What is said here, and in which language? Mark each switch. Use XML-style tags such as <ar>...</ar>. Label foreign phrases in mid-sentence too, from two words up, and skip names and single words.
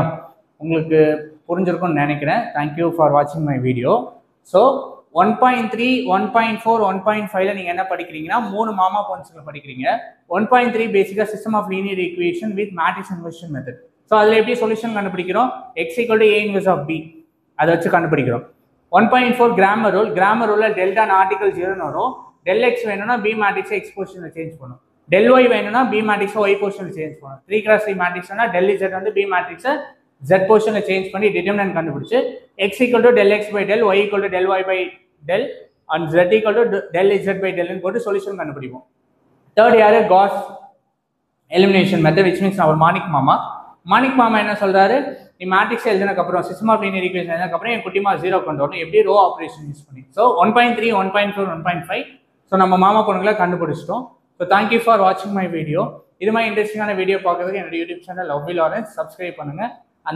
<ta>உங்களுக்கு புரிஞ்சிருக்கும்னு நினைக்கிறேன்.</ta> <en>Thank you for watching my video.</en> <ta>ஸோ 1.3, 1.4, 1.5ல நீங்கள் என்ன படிக்கிறீங்கன்னா 3 மாமா பாயிண்ட்ஸ்கள் படிக்கிறீங்க.</ta> <en>1.3 basically system of linear equation with matrix inversion method.</en> <ta>ஸோ அதில் எப்படி சொல்யூஷன் கண்டுபிடிக்கிறோம்? X =</ta> <en>A inverse of B</en> <ta>அதை வச்சு கண்டுபிடிக்கிறோம். 1.4</ta> <en>Cramer rule.</en> <ta>கிராமர் ரூலில் டெல்டா ஆர்டிகல் 0 வரும். del X வேணும்னா B மேட்ரிக்ஸை X பொசிஷனில் சேஞ்ச் பண்ணும். del Y வேணும்னா B மேட்ரிக்ஸை Y பொசிஷனில் சேஞ்ச் பண்ணும். 3x3 மேட்ரிக்ஸ்னா del Z வந்து B மேட்ரிக்ஸை Z பொசிஷனில் சேஞ்ச் பண்ணி டிட்டர்மினன்ட் கண்டுபிடிச்சு</ta> <en>X = del X by del, Y = del Y by del and Z = del Z by del</en> <ta>போட்டு சொல்யூஷன் கண்டுபிடிப்போம். தேர்ட் யாரு?</ta> <en>Gauss elimination method, which means</en> <ta>அவர் மாணிக் மாமா என்ன சொல்றாரு? நீ மேட்ரிக்ஸ் எழுதினதுக்கு அப்புறம்</ta> <en>system of linear equation</en> <ta>எழுதினதுக்கு அப்புறம் என் குட்டிமா 0 கொண்டு வரணும். எப்படி?</ta> <en>row operation use</en> <ta>பண்ணி. ஸோ 1.3, 1.4, 1.5 ஸோ நம்ம மாமா பொண்ணுங்களை கண்டுபிடிச்சிட்டோம்.</ta> <en>So thank you for watching my video.</en> <ta>இது மாதிரி இன்ட்ரெஸ்டிங்கான வீடியோ பார்க்கறதுக்கு என்னோட</ta> <en>YouTube channel</en> <ta>லவ்வி லாரன்ஸ் சப்ஸ்கிரைப் பண்ணுங்க.</ta>